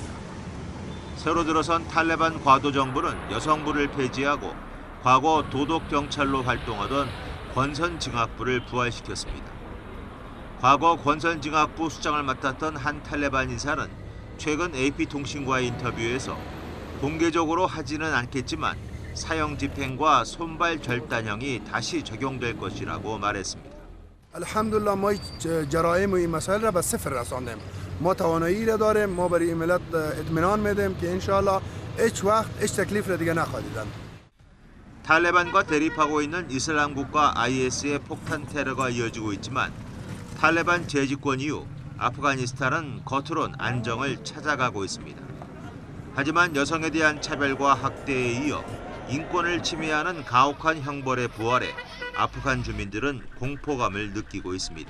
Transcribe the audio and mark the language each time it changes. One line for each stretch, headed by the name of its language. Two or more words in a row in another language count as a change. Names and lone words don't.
Korean: 새로 들어선 탈레반 과도 정부는 여성부를 폐지하고 과거 도덕경찰로 활동하던 권선징악부를 부활시켰습니다. 과거 권선징악부 수장을 맡았던 한 탈레반 인사는 최근 AP통신과의 인터뷰에서 공개적으로 하지는 않겠지만 사형 집행과 손발 절단형이 다시 적용될 것이라고 말했습니다.
Persian: الحمدلله ما جرائم و این مسائل را به صفر رساندیم. ما توانایی را داریم. ما برای ملت اطمینان میدیم که
Arabic: ان شاء الله
Persian: هیچ وقت هیچ تکلیف را دیگه نخواهید داشت.
Korean: 탈레반과 대립하고 있는 이슬람국과 IS의 폭탄 테러가 이어지고 있지만 탈레반 재집권 이후 아프가니스탄은 겉으론 안정을 찾아가고 있습니다. 하지만 여성에 대한 차별과 학대에 이어 인권을 침해하는 가혹한 형벌의 부활에 아프간 주민들은 공포감을 느끼고 있습니다.